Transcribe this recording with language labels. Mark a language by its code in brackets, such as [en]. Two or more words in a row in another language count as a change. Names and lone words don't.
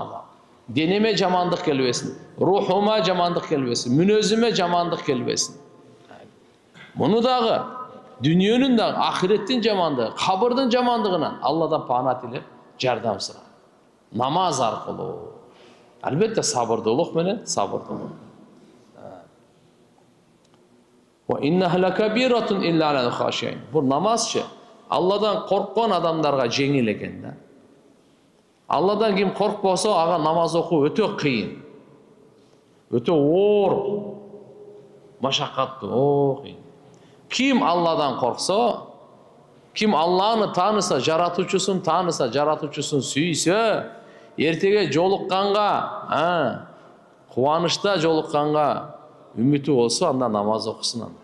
[ky] Денеме жамандык келбесин, рухума жамандык келбесин, мүнөзүмө жамандык келбесин. Муну дагы дүйнөнүн дагы ахиреттин жамандыгы, кабырдын жамандыгынан Алладан пана тилеп жардам сурайт. Намаз аркылуу. Албетте сабырдуулук менен сабырдуулук. [ar] وَإِنَّهَا لَكَبِيرَةٌ إِلَّا عَلَى الْخَاشِعِينَ. [ky] Бул намазчы Алладан корккон адамдарга жеңил экен да. Алладан ким коркпосо, ага намаз окуу өтө кыйын. Өтө оор, машакаттуу, кыйын. Ким Алладан корксо, ким Алланы тааныса, жаратуучусун тааныса, жаратуучусун сүйсө, эртеге жолукканга, кубанычта жолукканга үмүтү болсо, анда намаз окусун анда.